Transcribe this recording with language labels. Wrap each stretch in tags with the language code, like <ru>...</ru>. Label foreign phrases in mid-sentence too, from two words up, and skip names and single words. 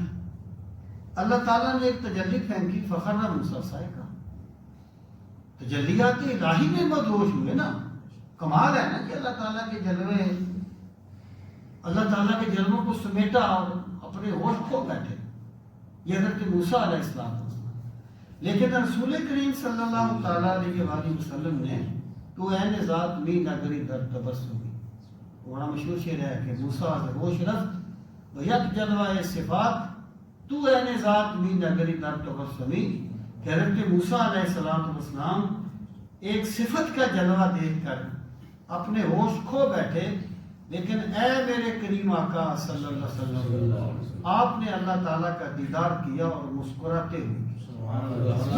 <ur>اللہ تعالیٰ نے ایک تجلی پھینکی،</ur> <ar>فخر موسیٰ صاحقہ،</ar> <ur>تجلیات الہی میں مدہوش ہوئے نا۔ کمال ہے نا کہ اللہ تعالیٰ کے جلوے، اللہ تعالیٰ کے جلووں کو سمیٹا اور اپنے ہوش کھو بیٹھے، یہ حضرت موسیٰ</ur> <ar>علیہ السلام۔</ar> <ur>لیکن رسول کریم</ur> <ar>صلی اللہ تعالیٰ علیہ وآلہ وسلم</ar> <ur>نے تو</ur> <fa>این ذات می نگری در تبسمی،</fa> <ur>بڑا مشہور شعر ہے کہ</ur> <fa>موسیٰ از ہوش رفت و یک جلوہ صفات تو این ذات می نگری در تبسمی،</fa> <ur>کہ حضرت موسیٰ</ur> <ar>علیہ السلام</ar> <ur>ایک صفت کا جلوہ دیکھ کر اپنے ہوش کھو بیٹھے، لیکن اے میرے کریم آقا</ur> <ar>صلی اللہ علیہ وسلم،</ar> <ur>آپ نے اللہ تعالیٰ کا دیدار کیا اور مسکراتے ہوئے۔</ur>